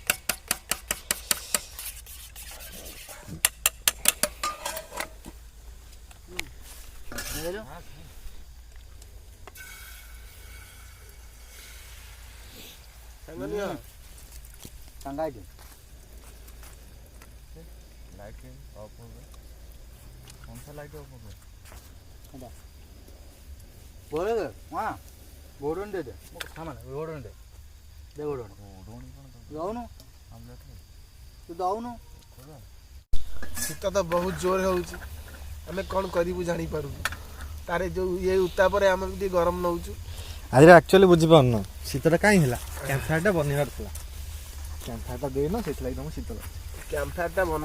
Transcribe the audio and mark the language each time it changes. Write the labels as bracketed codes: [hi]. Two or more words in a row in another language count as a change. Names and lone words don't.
[or] ସାଙ୍ଗ ନିଅ ସାଙ୍ଗା ଏଇଠି [en] light off [or] হবে, କୌଣସି [en] light off [or] হবে? [hi] बोले दे हाँ घोड़न दे दे सामान घोड़न दे दे घोड़न जाऊनु तू जाऊनु। [or] ଶୀତ ତ ବହୁତ ଜୋର ହେଉଛି, ଆମେ କ'ଣ କରିବୁ ଜାଣିପାରୁନୁ। ତାର ଯେଉଁ ଇଏ ଉତ୍ତାପରେ ଆମେ ବି ଟିକେ ଗରମ ନେଉଛୁ। ଆଜି ଆକ୍ଚୁଆଲି ବୁଝିପାରୁନ ଶୀତଟା କାହିଁ ହେଲା? [en] camp fireଟା [or] ବନେଇବାର ଥିଲା, [en] camp fireଟା [or] ଦେଇନ, ସେଥିଲାଗି ତମକୁ ଶୀତ ଲାଗୁଛି। [en] camp fireଟା [or] ବନା